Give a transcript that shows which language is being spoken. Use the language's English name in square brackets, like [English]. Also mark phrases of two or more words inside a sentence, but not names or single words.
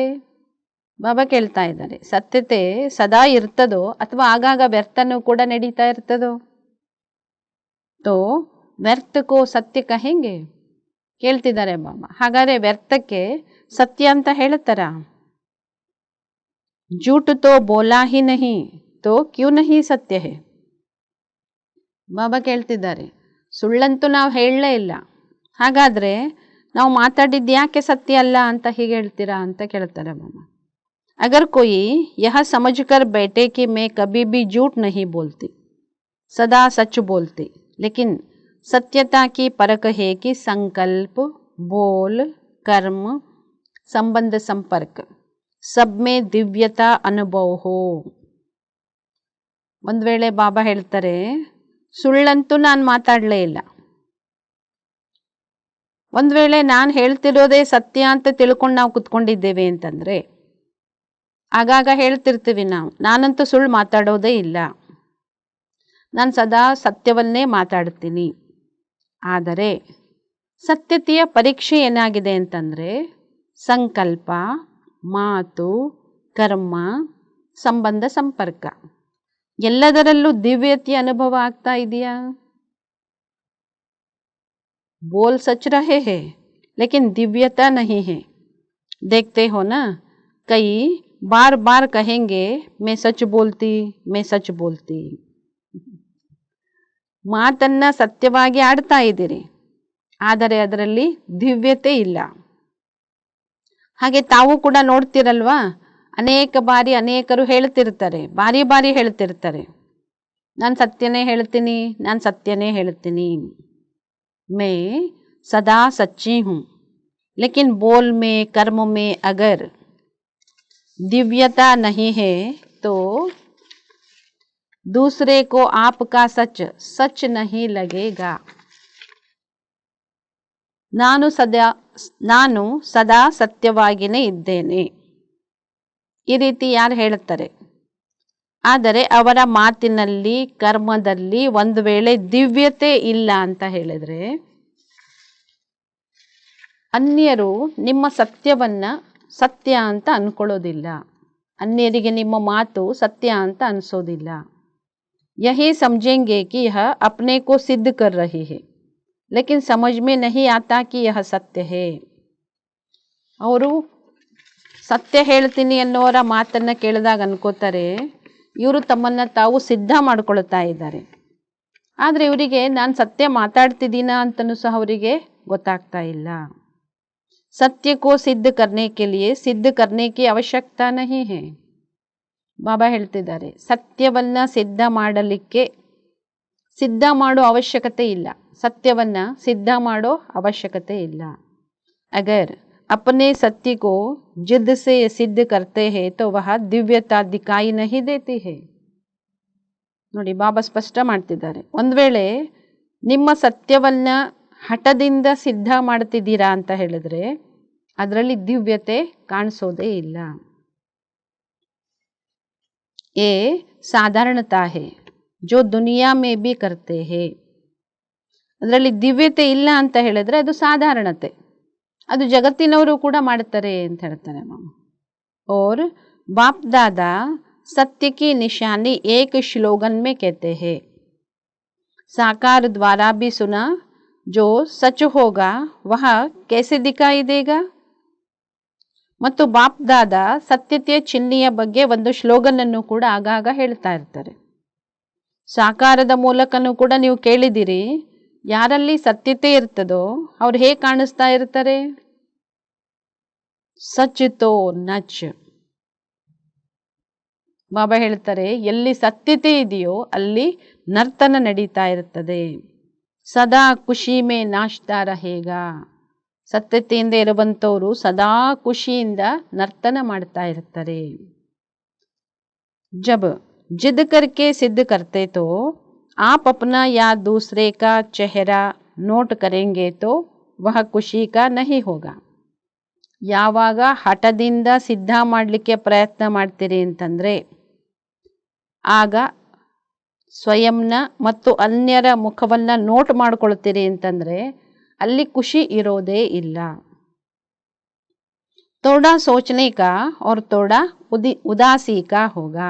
[Kannada] ಬಾಬಾ ಕೇಳ್ತಾ ಇದ್ದಾರೆ, ಸತ್ಯತೆ ಸದಾ ಇರ್ತದೋ ಅಥವಾ ಆಗಾಗ ವ್ಯರ್ಥನೂ ಕೂಡ ನಡೀತಾ ಇರ್ತದೋ. [Hindi] तो व्यर्थ को सत्य कहेंगे ಕೇಳ್ತಿದ್ದಾರೆ ಬಾಬಾ. [Kannada] ಹಾಗಾದ್ರೆ ವ್ಯರ್ಥಕ್ಕೆ ಸತ್ಯ ಅಂತ ಹೇಳ್ತಾರ? [Hindi] झूठ तो बोला ही नहीं तो क्यों नहीं सत्य है. [Kannada] ಬಾಬಾ ಕೇಳ್ತಿದ್ದಾರೆ, ಸುಳ್ಳಂತೂ ನಾವು ಹೇಳಲೇ ಇಲ್ಲ, ಹಾಗಾದರೆ ನಾವು ಮಾತಾಡಿದ್ದು ಯಾಕೆ ಸತ್ಯ ಅಲ್ಲ ಅಂತ ಹೀಗೆ ಹೇಳ್ತೀರಾ ಅಂತ ಕೇಳ್ತಾರೆ ಬಾಬಾ. [Hindi] अगर कोई यह समझकर बैठे कि मैं कभी भी झूठ नहीं बोलती, सदा सच बोलती, लेकिन सत्यता की परख है कि संकल्प, बोल, कर्म, संबंध, संपर्क सब में दिव्यता अनुभव हो. [Kannada] ಒಂದು ವೇಳೆ ಬಾಬಾ ಹೇಳ್ತಾರೆ, ಸುಳ್ಳಂತೂ ನಾನು ಮಾತಾಡಲೇ ಇಲ್ಲ, ಒಂದು ವೇಳೆ ನಾನು ಹೇಳ್ತಿರೋದೇ ಸತ್ಯ ಅಂತ ತಿಳ್ಕೊಂಡು ನಾವು ಕುತ್ಕೊಂಡಿದ್ದೇವೆ ಅಂತಂದರೆ, ಆಗಾಗ ಹೇಳ್ತಿರ್ತೀವಿ ನಾವು, ನಾನಂತೂ ಸುಳ್ಳು ಮಾತಾಡೋದೇ ಇಲ್ಲ, ನಾನು ಸದಾ ಸತ್ಯವನ್ನೇ ಮಾತಾಡ್ತೀನಿ. ಆದರೆ ಸತ್ಯತೆಯ ಪರೀಕ್ಷೆ ಏನಾಗಿದೆ ಅಂತಂದರೆ, ಸಂಕಲ್ಪ, ಮಾತು, ಕರ್ಮ, ಸಂಬಂಧ, ಸಂಪರ್ಕ ಎಲ್ಲದರಲ್ಲೂ ದಿವ್ಯತೆಯ ಅನುಭವ ಆಗ್ತಾ ಇದೆಯಾ? [Hindi] बोल सच रहे हैं लेकिन दिव्यता नहीं है. देखते हो ना, कई बार बार कहेंगे मैं सच बोलती, मैं सच बोलती. [Kannada] ಮಾತನ್ನ ಸತ್ಯವಾಗಿ ಆಡ್ತಾ ಇದ್ದೀರಿ, ಆದರೆ ಅದರಲ್ಲಿ ದಿವ್ಯತೆ ಇಲ್ಲ. ಹಾಗೆ ತಾವು ಕೂಡ ನೋಡ್ತಿರಲ್ವಾ, ಅನೇಕ ಬಾರಿ ಅನೇಕರು ಹೇಳ್ತಿರ್ತಾರೆ, ಬಾರಿ ಬಾರಿ ಹೇಳ್ತಿರ್ತಾರೆ, ನಾನು ಸತ್ಯನೇ ಹೇಳ್ತೀನಿ, ನಾನು ಸತ್ಯನೇ ಹೇಳ್ತೀನಿ. [Hindi] मैं सदा सच्ची हूँ, लेकिन बोल में, कर्म में अगर दिव्यता नहीं है तो दूसरे को आपका सच सच नहीं लगेगा. [Kannada] ನಾನು ಸದಾ ಸತ್ಯವಾಗಿಯೇ ಇದ್ದೇನೆ, ಈ ರೀತಿ ಯಾರು ಹೇಳ್ತಾರೆ, ಆದರೆ ಅವರ ಮಾತಿನಲ್ಲಿ, ಕರ್ಮದಲ್ಲಿ ಒಂದು ವೇಳೆ ದಿವ್ಯತೆ ಇಲ್ಲ ಅಂತ ಹೇಳಿದ್ರೆ, ಅನ್ಯರು ನಿಮ್ಮ ಸತ್ಯವನ್ನ ಸತ್ಯ ಅಂತ ಅನ್ಕೊಳ್ಳೋದಿಲ್ಲ, ಅನ್ಯರಿಗೆ ನಿಮ್ಮ ಮಾತು ಸತ್ಯ ಅಂತ ಅನಿಸೋದಿಲ್ಲ. [Hindi] ಯಹಿ ಸಮझेंगे कि यह अपने को सिद्ध कर रही है, लेकिन समझ में नहीं आता कि यह सत्य है. [Kannada] ಅವರು ಸತ್ಯ ಹೇಳ್ತೀನಿ ಅನ್ನೋರ ಮಾತನ್ನ ಕೇಳಿದಾಗ ಅನ್ಕೋತಾರೆ, ಇವರು ತಮ್ಮನ್ನು ತಾವು ಸಿದ್ಧ ಮಾಡ್ಕೊಳ್ತಾ ಇದ್ದಾರೆ. ಆದರೆ ಇವರಿಗೆ ನಾನು ಸತ್ಯ ಮಾತಾಡ್ತಿದ್ದೀನ ಅಂತಲೂ ಸಹ ಅವರಿಗೆ ಗೊತ್ತಾಗ್ತಾ ಇಲ್ಲ. [Hindi] सत्य को सिद्ध करने के लिए सिद्ध करने की आवश्यकता नहीं है. [Kannada] ಬಾಬಾ ಹೇಳ್ತಿದ್ದಾರೆ, ಸತ್ಯವನ್ನ ಸಿದ್ಧ ಮಾಡಲಿಕ್ಕೆ ಸಿದ್ಧ ಮಾಡೋ ಅವಶ್ಯಕತೆ ಇಲ್ಲ, ಸತ್ಯವನ್ನು ಸಿದ್ಧ ಮಾಡೋ ಅವಶ್ಯಕತೆ ಇಲ್ಲ. [Hindi] ಅಗರ್ अपने सत्य को जिद से सिद्ध करते हैं तो वह दिव्यता दिखाई नहीं देती है. [Kannada] ನೋಡಿ, ಬಾಬಾ ಸ್ಪಷ್ಟ ಮಾಡ್ತಿದ್ದಾರೆ, ಒಂದು ವೇಳೆ ನಿಮ್ಮ ಸತ್ಯವನ್ನ ಹಠದಿಂದ ಸಿದ್ಧ ಮಾಡ್ತಿದ್ದೀರಾ ಅಂತ ಹೇಳಿದ್ರೆ ಅದರಲ್ಲಿ ದಿವ್ಯತೆ ಕಾಣಿಸೋದೇ ಇಲ್ಲ. [Hindi] ये साधारणता है जो दुनिया में भी करते हैं. [Kannada] ಅದರಲ್ಲಿ ದಿವ್ಯತೆ ಇಲ್ಲ ಅಂತ ಹೇಳಿದ್ರೆ ಅದು ಸಾಧಾರಣತೆ, ಅದು ಜಗತ್ತಿನವರು ಕೂಡ ಮಾಡ್ತಾರೆ ಅಂತ ಹೇಳ್ತಾರೆ ಮಾಮ. [Hindi] और बाप दादा सत्य की निशानी एक श्लोगन में कहते हैं, साकार द्वारा भी सुना जो सच होगा वह कैसे दिखाई देगा. [Kannada] ಮತ್ತು ಬಾಪ್ ದಾದಾ ಸತ್ಯತೆಯ ಚಿಹ್ನೆಯ ಬಗ್ಗೆ ಒಂದು ಶ್ಲೋಗನ್ ಅನ್ನು ಕೂಡ ಆಗಾಗ ಹೇಳ್ತಾ ಇರ್ತಾರೆ. ಸಾಕಾರದ ಮೂಲಕನೂ ಕೂಡ ನೀವು ಕೇಳಿದಿರಿ, ಯಾರಲ್ಲಿ ಸತ್ಯತೆ ಇರ್ತದೋ ಅವ್ರು ಹೇಗೆ ಕಾಣಿಸ್ತಾ ಇರ್ತಾರೆ? [Hindi] सच तो नच. [Kannada] ಬಾಬಾ ಹೇಳ್ತಾರೆ, ಎಲ್ಲಿ ಸತ್ಯತೆ ಇದೆಯೋ ಅಲ್ಲಿ ನರ್ತನ ನಡೀತಾ ಇರ್ತದೆ. [Hindi] सदा खुशी में नाचता रहेगा. [Kannada] ಸತ್ಯತೆಯಿಂದ ಇರುವಂಥವರು ಸದಾ ಖುಷಿಯಿಂದ ನರ್ತನ ಮಾಡ್ತಾ ಇರ್ತಾರೆ. [Hindi] ಜಬ್ जिद करके सिद्ध करते तो आप अपना या दूसरे का चेहरा नोट करेंगे तो वह खुशी का नहीं होगा. [Kannada] ಯಾವಾಗ ಹಠದಿಂದ ಸಿದ್ಧ ಮಾಡಲಿಕ್ಕೆ ಪ್ರಯತ್ನ ಮಾಡ್ತೀರಿ ಅಂತಂದರೆ ಆಗ ಸ್ವಯಂನ ಮತ್ತು ಅನ್ಯರ ಮುಖವನ್ನು ನೋಟ್ ಮಾಡ್ಕೊಳ್ತೀರಿ ಅಂತಂದರೆ ಅಲ್ಲಿ ಖುಷಿ ಇರೋದೇ ಇಲ್ಲ. [Hindi] थोड़ा सोचने का और थोड़ा उदासी का होगा.